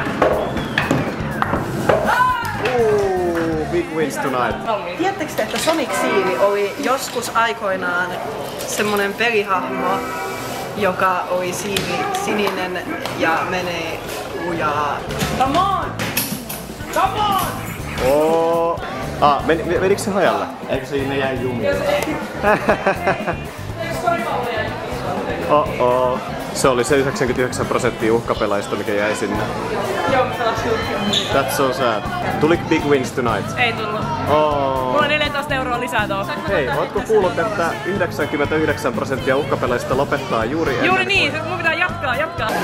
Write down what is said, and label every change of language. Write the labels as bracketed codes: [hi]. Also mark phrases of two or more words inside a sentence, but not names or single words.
[en] big wins tonight. [fi] Tiedättekö te, että Sonic Siiri oli joskus aikoinaan semmonen pelihahmo, joka oli sininen ja menee lujaa. [en] Come on! Come on! [fi] Menikö se hajalle? Eikö se jäi jumiin? Se oli se 99% uhkapelaajista, mikä jäi sinne. Joo, mä pelasin. [en] That's so sad. [fi] Tuliko [en] big wins tonight? [fi] Ei tullut. Mulla on 14 € lisää tuohon. Hei, ootko kuullut, että 99% uhkapelaajista lopettaa juuri ennen? Juuri niin, mun pitää jatkaa.